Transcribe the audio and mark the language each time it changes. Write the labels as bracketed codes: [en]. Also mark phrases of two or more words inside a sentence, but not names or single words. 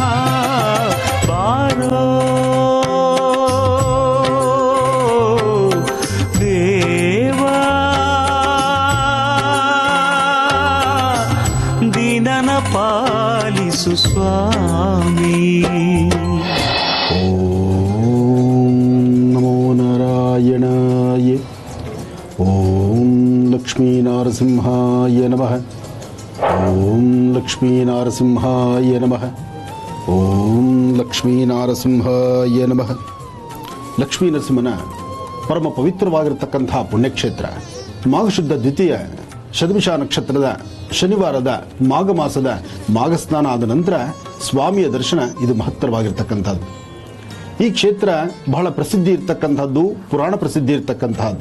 [kn] ಬಾರೋ ದೇವಾ, ದೀನನ ಪಾಲಿಸು ಸ್ವಾಮಿ. [sa] ಓಂ ಲಕ್ಷ್ಮೀ ನರಸಿಂಹಾಯ ನಮಃ. ಓಂ ಲಕ್ಷ್ಮೀ ನರಸಿಂಹಾಯ ನಮಃ. ಓಂ ಲಕ್ಷ್ಮೀ ನರಸಿಂಹಾಯ ನಮಃ. [kn] ಲಕ್ಷ್ಮೀ ನರಸಿಂಹನ ಪರಮ ಪವಿತ್ರವಾಗಿರತಕ್ಕಂತಹ ಪುಣ್ಯಕ್ಷೇತ್ರ ಮಾಘಶುದ್ಧ ದ್ವಿತೀಯ ಶತಭಿಷ ನಕ್ಷತ್ರದ ಶನಿವಾರದ ಮಾಘ ಮಾಸದ ಮಾಘಸ್ನಾನ ಆದ ನಂತರ ಸ್ವಾಮಿಯ ದರ್ಶನ, ಇದು ಮಹತ್ತರವಾಗಿರ್ತಕ್ಕಂಥದ್ದು. ಈ ಕ್ಷೇತ್ರ ಬಹಳ ಪ್ರಸಿದ್ಧಿ ಇರ್ತಕ್ಕಂಥದ್ದು, ಪುರಾಣ ಪ್ರಸಿದ್ಧಿ ಇರ್ತಕ್ಕಂಥದ್ದು.